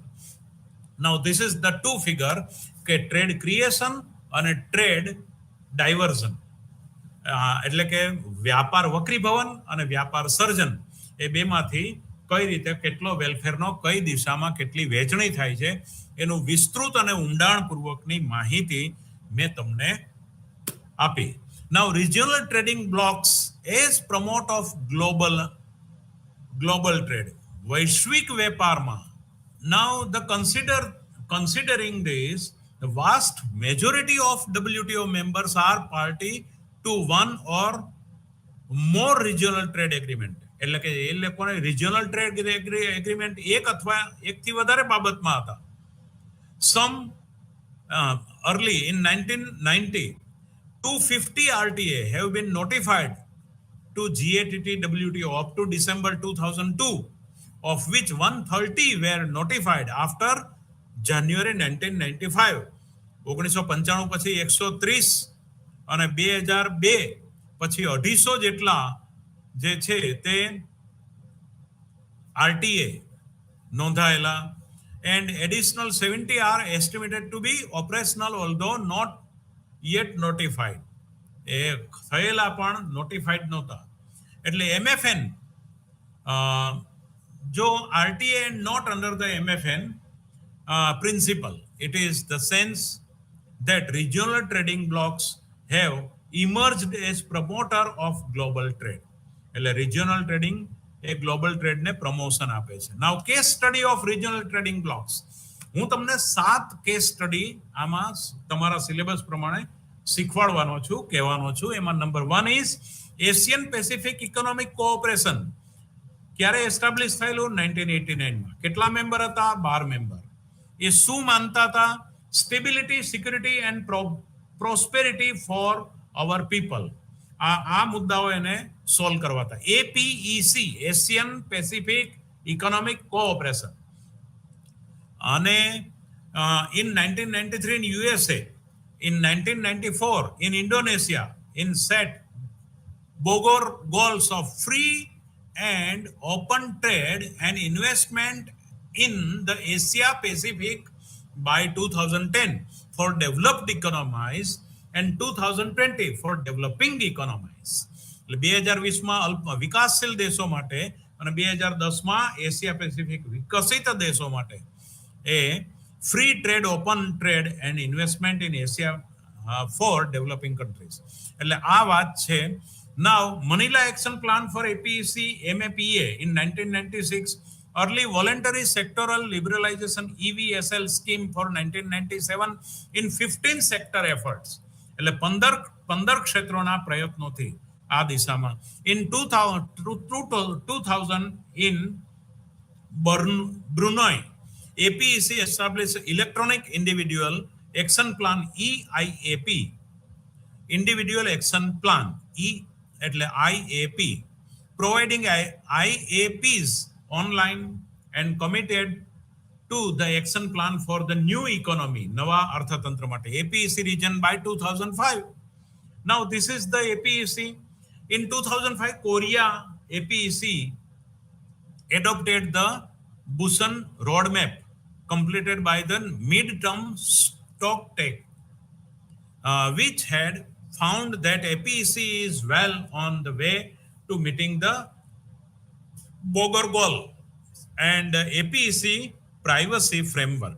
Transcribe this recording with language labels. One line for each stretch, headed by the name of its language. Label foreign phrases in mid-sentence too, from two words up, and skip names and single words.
English: now this is the two figure
Gujarati: કે
English: trade creation
Gujarati: અને
English: trade diversion,
Gujarati: એટલે કે વ્યાપાર વક્રીભવન અને વ્યાપાર સર્જન, એ બેમાંથી કઈ રીતે કેટલો વેલફેરનો કઈ દિશામાં કેટલી વહેંચણી થાય છે એનું વિસ્તૃત અને ઊંડાણપૂર્વકની માહિતી મેં તમને આપી.
English: Now regional trading blocks as promote of global trade,
Gujarati: વૈશ્વિક વેપારમાં.
English: Now the considering this, the vast majority of WTO members are party to one or more regional trade agreement.
Gujarati: એટલે કે એ લોકોને
English: regional trade agreement
Gujarati: એક અથવા એકથી વધારે બાબતમાં હતા.
English: Some early in 1990 250 RTA have been notified to GATT WTO up to December 2002, of which 130 were notified after January 1995.
Gujarati: 1995 પછી 130 અને 2002 પછી 250 જેટલા જે છે તે RTA નોંધાયેલા,
English: and additional 70 are estimated to be operational although not yet notified.
Gujarati: એ થયેલા પણ નોટિફાઈડ નહોતા.
English: એટલે MFN જો RTA not under the MFN principle, it is the sense that regional trading blocks have emerged as promoter of global trade.
Gujarati: એટલે
English: regional trading
Gujarati: એ
English: global trade
Gujarati: પ્રમોશન આપે છે.
English: now case study of regional trading blocks.
Gujarati: હું તમને 7
English: case study
Gujarati: આમાં તમારા સિલેબસ પ્રમાણે શીખવાડવાનો છું, કહેવાનો છું. એમાં
English: number 1 is
Gujarati: એશિયન પેસિફિક ઇકોનોમિક કોઓપરેશન. ક્યારે એસ્ટાબ્લિશ થયેલું? 1989 માં. કેટલા મેમ્બર હતા? 12 મેમ્બર. એ શું માનતા હતા?
English: stability, security and prosperity for our people.
Gujarati: આ મુદ્દાઓ એને સોલ્વ કરવા હતા. APEC, એશિયન પેસિફિક ઇકોનોમિક કોઓપરેશન.
English: અને in 1993 in USA, in 1994 in Indonesia, in set Bogor goals of free and open trade and investment in the Asia Pacific by 2010 for developed economies and 2020 for developing economies.
Gujarati: એટલે 2020 માં વિકાસશીલ દેશો માટે અને 2010 માં એશિયા પેસિફિક વિકસિત દેશો માટે એ
English: free trade, open trade and investment in Asia for developing countries.
Gujarati: એટલે આ વાત છે.
English: Now Manila Action Plan for APEC MAPA in 1996, early voluntary sectoral liberalization EVSL scheme for 1997 in 15 sector efforts.
Gujarati: એટલે 15 ક્ષેત્રોના પ્રયત્નોથી આ દિશામાં.
English: In 2000 in Brunei, APEC established Electronic Individual Action Plan EIAP, Individual Action Plan એટલે IAP, providing IAPs online and committed to the action plan for the new economy,
Gujarati: નવા અર્થતંત્ર માટે.
English: APEC region by 2005. Now this is the APEC. In 2005, Korea APEC adopted the Busan roadmap completed by the mid-term stocktake, which had found that APEC is well on the way to meeting the Bogor goal and APEC privacy framework.